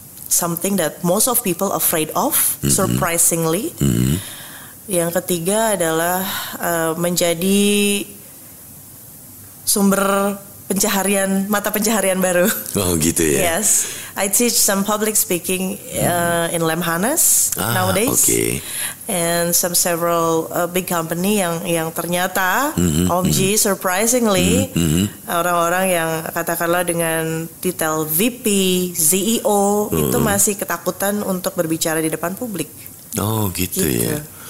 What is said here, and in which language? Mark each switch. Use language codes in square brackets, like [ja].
[en] Something that most of people afraid of, surprisingly. [id] Yang ketiga adalah menjadi sumber mata pencaharian baru. Oh gitu ya. [en] Yes, I teach some public speaking in Lemhanas nowadays, okay. And several big company [id] yang ternyata OMG surprisingly orang-orang yang katakanlah dengan titel VP, CEO itu masih ketakutan untuk berbicara di depan publik. Oh gitu ya.